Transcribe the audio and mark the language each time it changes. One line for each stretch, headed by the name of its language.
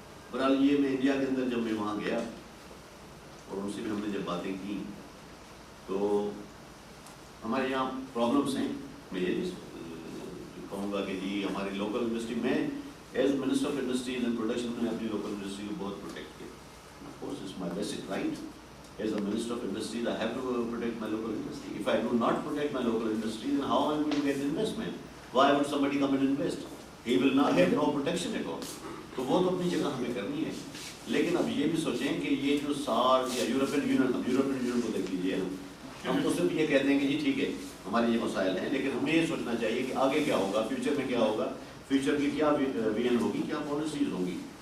Urdu: بہرحال یہ میں انڈیا کے اندر جب میں وہاں گیا اور ان سے بھی ہم نے جب باتیں کی تو ہمارے یہاں پرابلمس ہیں. میں یہ کہوں گا کہ جی ہماری لوکل انڈسٹری میں
English: as minister of industries and production
Urdu: میں اپنی لوکل انڈسٹری کو بہت پروٹیکٹ کیا.
English: Of course it's my basic right. As a Minister of Industries, I have to protect my local industry. If I do not protect my local industry, then how am I going to get investment? Why would somebody come and invest? He will not have no protection at all.
Urdu: تو وہ تو اپنی جگہ ہمیں کرنی ہے. لیکن اب یہ بھی سوچیں کہ یہ جو SAARC یا یورپین یونین کو دیکھ لیجیے، ہم تو صرف یہ کہتے ہیں کہ جی ٹھیک ہے ہمارے یہ مسائل ہیں، لیکن ہمیں یہ سوچنا چاہیے کہ آگے کیا ہوگا، فیوچر میں کیا ہوگا، فیوچر کی کیا ویژن ہوگی، کیا پالیسیز ہوں گی.